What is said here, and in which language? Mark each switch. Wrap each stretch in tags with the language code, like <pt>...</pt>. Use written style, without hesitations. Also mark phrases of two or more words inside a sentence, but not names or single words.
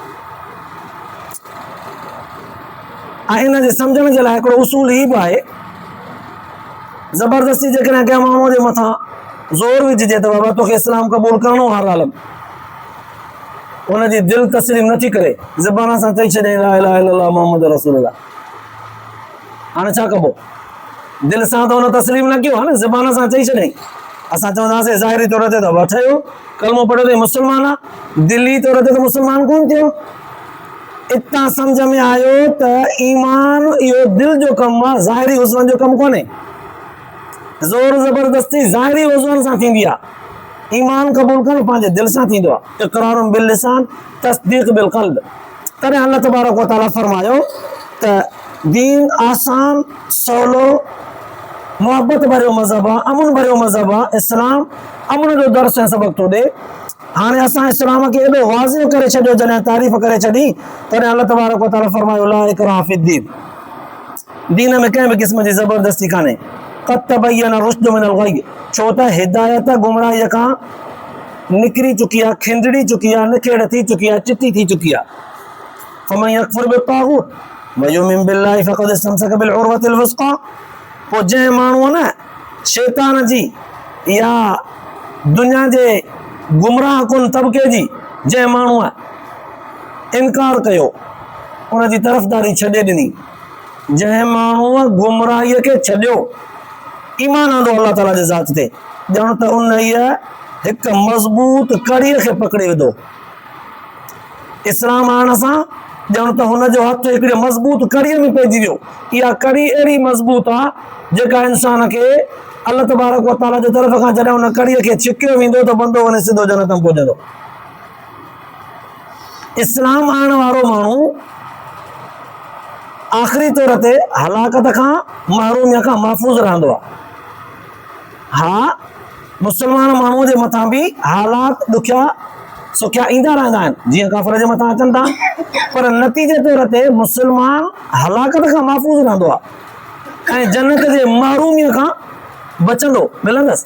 <sd>ऐं इन जे सम्झण जे लाइ हिकिड़ो उसूल ही बि आहे, ज़बरदस्ती जेकॾहिं कंहिं माण्हूअ जे मथां ज़ोर विझिजे त बाबा तोखे इस्लाम क़बूल करिणो हर हाल में, हुनजी दिलि तस्लीम नथी करे, ज़बान सां चई छॾे</sd> <ar>لا إله إلا الله محمد رسول الله,</ar> <sd>हाणे छा कबो? दिलि सां त हुन तस्लीम न कयो आहे न, ज़बान सां चई छॾे। असां चवंदासीं ज़ाहिरी तौर ते त वठियो कलमो पढ़ियो त मुस्लमान आहे, दिली तौर ते त मुस्लमान कोन थियो। इतां सम्झ में आयो त ईमान इहो दिलि जो कमु आहे, ज़ाहिरी हुस्वन जो कमु कोन्हे। ज़ोर ज़बरदस्ती ज़ाहिरी हुस्वन सां थींदी आहे, ईमान क़बूल करणु पंहिंजे दिलि सां थींदो आहे,</sd> <ar>إقرار باللسان تصديق بالقلب.</ar> <sd>तॾहिं</sd> <ar>الله تبارك وتعالى</ar> <sd>फरमायो त दीन आसान सवलो मोहबत भरियो मज़हब आहे, अमन भरियो मज़हब आहे। इस्लाम अमन जो दर्स ऐं सबक़ थो ॾे। हाणे असां इस्लाम खे एॾो वाज़िह करे छॾियो, जॾहिं तारीफ़ करे छॾी, तॾहिं</sd> <ar>الله تبارك وتعالى</ar> <sd>फरमायो</sd> <ar>لا إكراه في الدين,</ar> <sd>दीन में कंहिं बि क़िस्म जी ज़बरदस्ती कान्हे।</sd> <ar>قد تبين الرشد من الغي,</ar> <sd>छो त हिदायत गुमराहीअ खां निकिरी चुकी आहे, खिंडड़ी चुकी आहे, निखेड़ थी चुकी आहे, चिटी थी चुकी आहे।</sd> <ar>فمن يكفر بالطاغوت ويؤمن بالله فقد استمسك بالعروة الوثقى,</ar> <sd>पोइ जंहिं माण्हूअ न शैतान जी या दुनिया जे गुमराह कुन तबिके जी जंहिं माण्हूअ इनकार कयो, उनजी तरफ़दारी छॾे ॾिनी, जंहिं माण्हूअ गुमराहीअ खे छॾियो, ईमान आंदो अल्लाह ताला जे ज़ात ते, ॼण त उन हिकु मज़बूत कड़ीअ खे पकड़े विधो। इस्लाम आणण सां ॼण त हुनजो हथ हिकिड़ी मज़बूत कड़ीअ में पइजी वियो। इहा कड़ी अहिड़ी मज़बूत आहे जेका इंसान खे</sd> <ar>الله تبارك وتعالى</ar> <sd>जे तरफ़ खां जॾहिं हुन कड़ीअ खे छिकियो वेंदो त बंदो वञी सिधो जन्नत में पहुचंदो। इस्लाम आणण वारो माण्हू आख़िरी तौर ते हलाकत खां महरूमिया खां महफ़ूज़ रहंदो आहे। हा, मुस्लमान माण्हूअ जे मथां बि हालात ॾुखिया सुखिया ईंदा रहंदा आहिनि, जीअं काफ़िर जे मथां अचनि था, पर नतीजे तौर ते मुस्लमान हलाकत खां महफ़ूज़ रहंदो आहे ऐं जन्नत जे महरूमीअ खां बचंदो मिलंदसि।</sd>